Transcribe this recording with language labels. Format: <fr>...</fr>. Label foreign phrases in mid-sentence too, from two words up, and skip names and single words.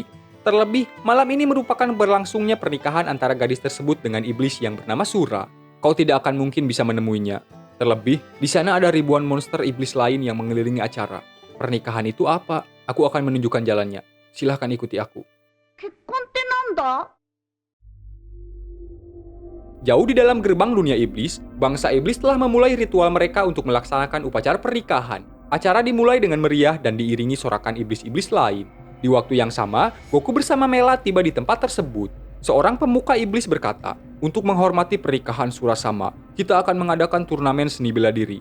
<id>Terlebih, malam ini merupakan berlangsungnya pernikahan antara gadis tersebut dengan iblis yang bernama Sura. Kau tidak akan mungkin bisa menemuinya. Terlebih, di sana ada ribuan monster iblis lain yang mengelilingi acara. Pernikahan itu apa? Aku akan menunjukkan jalannya. Silahkan ikuti aku.</id> <ja>結婚ってなんだ？</ja> <id>Jauh di dalam gerbang dunia iblis, bangsa iblis telah memulai ritual mereka untuk melaksanakan upacara pernikahan. Acara dimulai dengan meriah dan diiringi sorakan iblis-iblis lain. Di waktu yang sama, Goku bersama Mela tiba di tempat tersebut. Seorang pemuka iblis berkata, "Untuk menghormati pernikahan Surasama, kita akan mengadakan turnamen seni bela diri.</id>